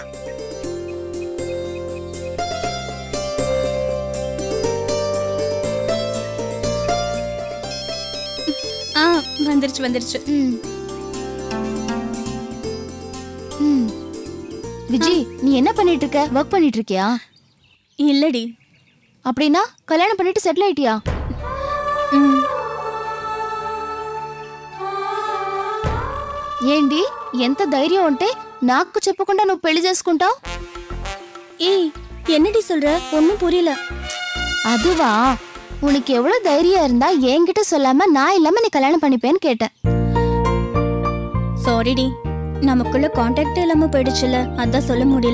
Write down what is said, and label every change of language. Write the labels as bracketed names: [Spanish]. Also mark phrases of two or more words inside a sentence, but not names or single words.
[Tamil] வந்துருச்சு வந்துருச்சு. விஜய், நீ என்ன பண்ணிட்டு இருக்க? ஒர்க் பண்ணிட்டு இருக்கியா? இல்லடி. அப்படின்னா கல்யாணம் பண்ணிட்டு செட்டில் ஆயிட்டியா? [Telugu] ఏంటి ఎంత ధైర్యం ఉంటే నాకు చెప్పకుండా నువ్వు పెళ్లి చేసుకుంటావు? [Tamil] ஏய், என்னடி சொல்ற? ஒன்னும் புரியல. அதுவா, உனக்கு எவ்வளவு தைரியம் இருந்தா என்கிட்ட சொல்லாம நான் இல்லாம நீ கல்யாணம் பண்ணிப்பேன்னு கேட்டேன். சாரிடி, நமக்குள்ள கான்டாக்ட் இல்லாம போயிடுச்சுல, அதான் சொல்ல முடியல.